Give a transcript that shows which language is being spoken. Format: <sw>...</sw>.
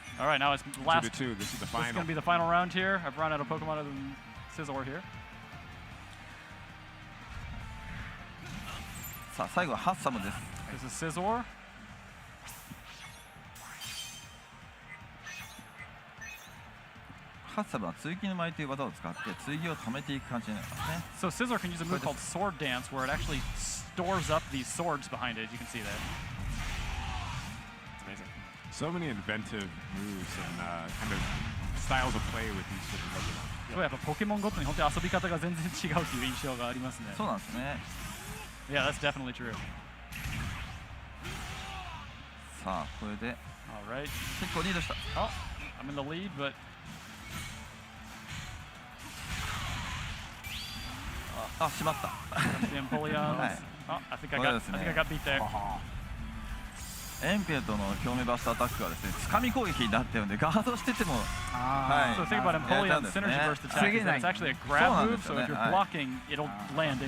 <en>All right, now it's last. 2-2. This is the final. This is going to be the final round here. I've run out of Pokemon other than Scizor here.</en> <ja>さあ、最後はハッサムです。</ja> <en>This is Scizor.</en> <ja>ハッサムは追撃の舞という技を使って追撃を溜めていく感じになりますね。</ja> <en>So Scizor can use a move called Sword Dance where it actually stores up these swords behind it, as you can see there. It's amazing. So many inventive moves and kind of styles of play with these different Pokemon.</en> <ja>そうやっぱポケモンごとに本当に遊び方が全然違うという印象がありますね。そうなんですね。</ja> <en>Yeah, that's definitely true.</en> <ja>さあ、これで</ja> <en>All right.</en> <ja>結構リードした。</ja> <en>Oh, I'm in the lead, but</en> <ja>あ、しまった。</ja> <en>the Empoleon. Oh, I think I got beat there.</en> <ja>エンペルトの強めバストアタックがですね、掴み攻撃になってるのでガードしてても、</ja> <en>はい。So think about Empoleon's synergy burst attack. It's actually a grab move, so if you're blocking, it'll land anyway.</en>